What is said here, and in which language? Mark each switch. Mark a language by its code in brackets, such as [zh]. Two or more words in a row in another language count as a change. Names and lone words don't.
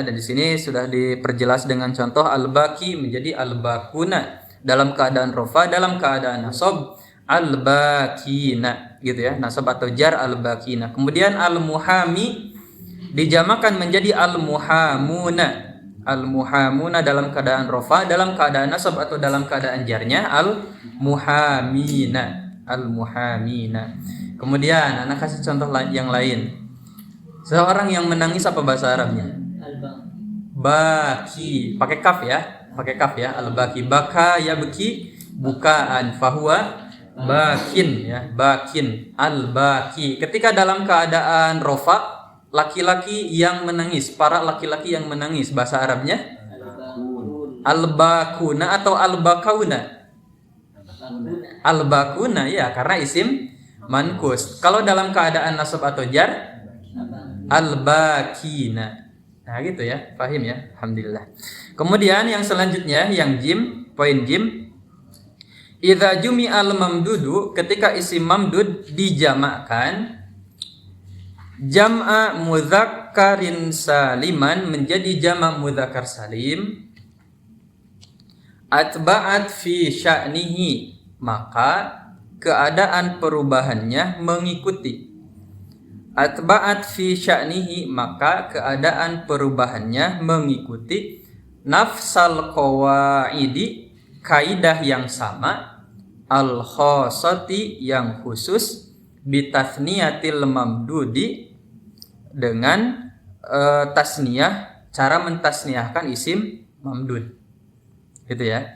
[id] Dan di sini sudah diperjelas dengan contoh al-baqi menjadi al-baquna dalam keadaan rofa, dalam keadaan nasab al-baqina gitu ya, nasab atau jar al-baqina. Kemudian al-muhami dijamakan menjadi al-muhamuna. Al-muhamuna dalam keadaan rofa, dalam keadaan nasab atau dalam keadaan jarnya al-muhamina. Al-muhamina. Kemudian anak kasih contoh yang lain. Seorang yang menangis apa bahasa Arabnya? Baki. Pakai kaf ya. Pakai kaf ya. Al-baki. [ar] بكى يبكي بكاءً فهو باكٍ ya. [id] Bakin. Al-baki. Ketika dalam keadaan rofa, laki-laki yang menangis, para laki-laki yang menangis, bahasa Arabnya al-bakuna atau al-bakauna. Al-bakuna ya, karena isim mankus. Kalau dalam keadaan nasab atau jar al-bakina. Nah gitu ya, paham ya? Alhamdulillah. Kemudian yang selanjutnya, yang jim, poin jim. [ar] إذا جمع الممدود, [id] ketika isim mamdud dijamakkan, [ar] جمع مذكر سالما menjadi جمع مذكر سالم, أتبعت في شأنه, [id] maka keadaan perubahannya mengikuti. [ar] أتبعت في شأنه, [id] maka keadaan perubahannya mengikuti [ar] نفس القواعد, [id] kaidah yang sama, al khossati yang khusus, [ar] بتثنية الممدود, [id] dengan tasniyah, cara mentasniyahkan isim mamdud, gitu ya.